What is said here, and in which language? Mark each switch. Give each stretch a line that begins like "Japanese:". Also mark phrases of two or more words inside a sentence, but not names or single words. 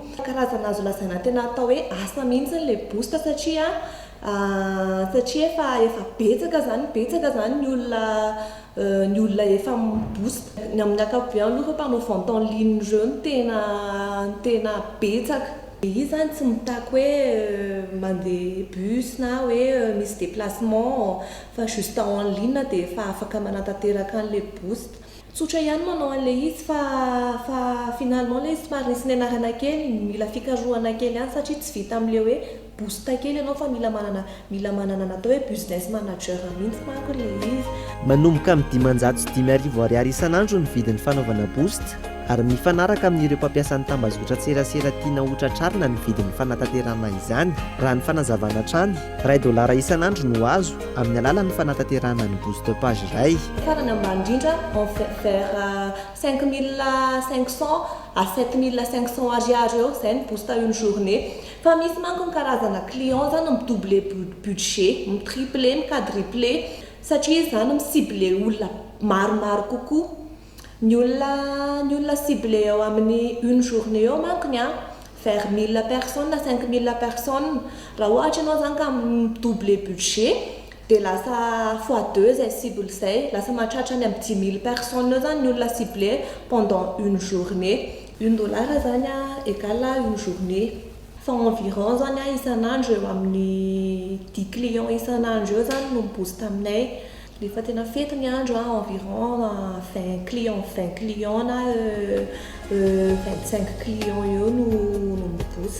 Malagasy: Karazana azo lazaina tena atao hoe asa mihitsy le boost satria efa betsaka zany ny olona efa boost ny amin'ny ankapobeny aloha mpanao
French: vente en ligne
Malagasy: reo tena betsaka. Izy zany tsy mitaky hoe mandeha bus na hoe misy déplacement fa
French: juste en ligne
Malagasy: dia efa afaka manantanteraka an'le boost. Tsotra ihany manao an'le izy fa finalement le izy somary nisy ny anarana kely mila fikarohana kely ihany satria tsy vita amin'le hoe boost kely ianao fa mila manana natao hoe
English: business manager
Malagasy: mihitsy manko le izy. Manomboka amin'ny 500 sy 5,000 ariary isan'andro ny vidin'ny fanaovana boost ary mifanaraka amin'ireo mpampiasan'ny tambazotran-tserasera tiana hotratrarina ny vidin'ny fanatanterahana izany. Raha ny fanazavana trany $1 isan'andro no azo amin'ny alalan'ny fanatanterahana ny
English: boost page
Malagasy: iray. Farany ambany indrindra
French: vers 5500 à 7500
Malagasy: ariary eo zay ny boost
French: une journée.
Malagasy: Fa misy manko ny karazana client zany midouble budget, mitriple, mikadriple satria zany micible olona maromaro kokoa. Ny olona ciblé eo amin'ny
French: une journée
Malagasy: eo mankony
French: vers 1000 personnes
Malagasy: na
French: 5000 personnes.
Malagasy: Raha ohatra ianao zany ka midouble budget dia lasa x2 zay cible zay, lasa mahatratra any amin'ny
French: 10 000 personnes
Malagasy: eo zany ny olona
French: ciblé pendant une journée.
Malagasy: $1 zany
French: égale à une journée.
Malagasy: Fa environ zany isan'andro eo amin'ny 10 clients isan'andro eo zany no boost aminay. Rehefa tena fety ny andro environ 20 clients na 25 clients eo no miboost.